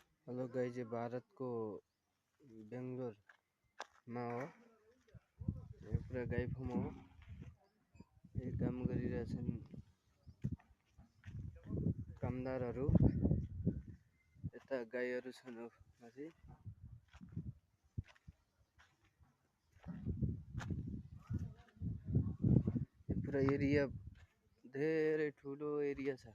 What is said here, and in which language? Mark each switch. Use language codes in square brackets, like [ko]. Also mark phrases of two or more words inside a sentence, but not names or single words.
[en] hello guys, [ne] ये भारत को बेंगलोर में हो। ये पूरा गाई फार्म हो। ये काम गरिरहेछन् कामदारहरू। यता गाईहरू छन् माथि। यो पुरा एरिया धेरै ठुलो एरिया छ।